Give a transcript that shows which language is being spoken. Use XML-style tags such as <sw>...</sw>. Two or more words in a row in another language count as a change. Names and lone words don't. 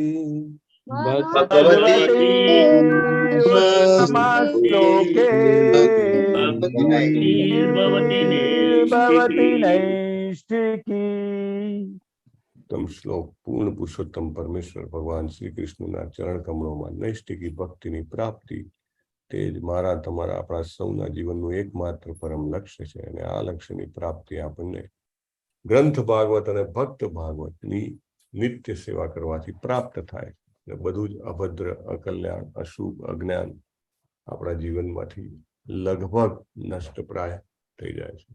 <sa>भगवती श्लोके भवति नैष्ठिकी।</sa> <gu>ઉત્તમ શ્લોક પૂર્ણ પુરુષોત્તમ પરમેશ્વર ભગવાન શ્રી કૃષ્ણના ચરણ કમળોમાં નૈષ્ઠિકી ભક્તિની પ્રાપ્તિ તે જ મારા તમારા આપણા સૌના જીવનનું એકમાત્ર પરમ લક્ષ્ય છે અને આ લક્ષ્યની પ્રાપ્તિ આપણને ગ્રંથ ભાગવત અને ભક્ત ભાગવતની નિત્ય સેવા કરવાથી પ્રાપ્ત થાય. ને બધું જ અભદ્ર, અકલ્યાણ, અશુભ, અજ્ઞાન આપણા જીવનમાંથી લગભગ નષ્ટપ્રાય થઈ જાય છે.</gu>